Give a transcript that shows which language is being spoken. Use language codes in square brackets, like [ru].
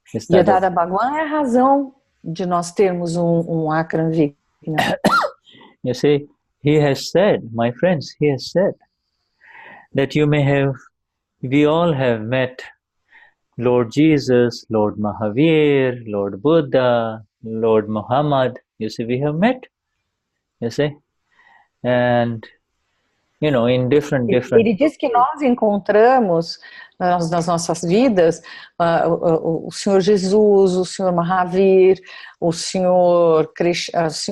[pt] E o Dada Bhagwan é a razão de nós termos Akram Vignan. [en] You see, he has said, my friends, he has said that we all have met Lord Jesus, Lord Mahavir, Lord Buddha, Lord Muhammad. You see, we have met, you see, and in different. [pt] Ele diz que nós encontramos nas nossas vidas o Senhor Jesus, o Senhor Mahavir, o Senhor Krishna,